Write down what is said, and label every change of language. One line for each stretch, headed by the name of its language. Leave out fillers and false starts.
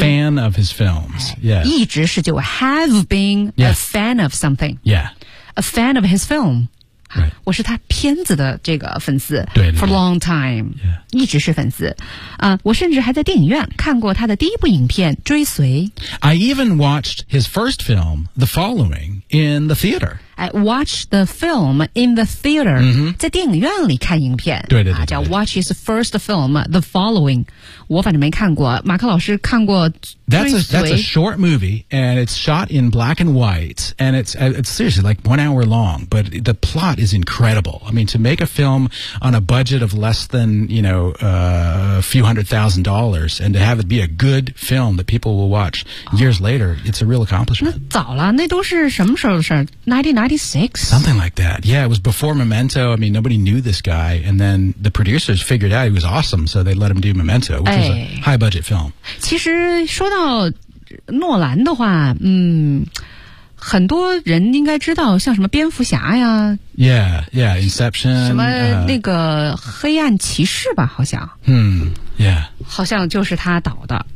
English: fan of his films、yes.
Chinese: 一直是就 have been、
English: yes. a fan of something、 yeah. a fan of his film、 right.
Chinese: 我是他片子的这个粉丝对对对
English: for a long time、 yeah.
Chinese: 一直是粉丝、我甚至还在电影院看过他的第一部影片追随
English: I even watched his first film The Following in the theaterI watch the film in the theater、 mm-hmm.
Chinese: 在电影院里看影片对对 对, 对、啊、叫
English: watch his first film The Following
Chinese: 我反正没看过马克老师看过
English: That's a short movie and it's shot in black and white and it's seriously like 1 hour long but the plot is incredible I mean to make a film on a budget of less than you know a few hundred thousand dollars and to have it be a good film that people will watch、哦、years later it's a real accomplishment
Chinese: 那早了那都是什么时候的事 1996?
English: Something like that. Yeah, it was before Memento. I mean, nobody knew this guy. And then the producers figured out he was awesome, so they let him do Memento, which、哎、 was a high-budget film.
Chinese: 其实说到诺兰的话、很多人应该知道像什么蝙蝠侠呀
English: Yeah, yeah, Inception
Chinese: 什么那个黑暗骑士吧好像
English: Yeah
Chinese: 好像就是他导的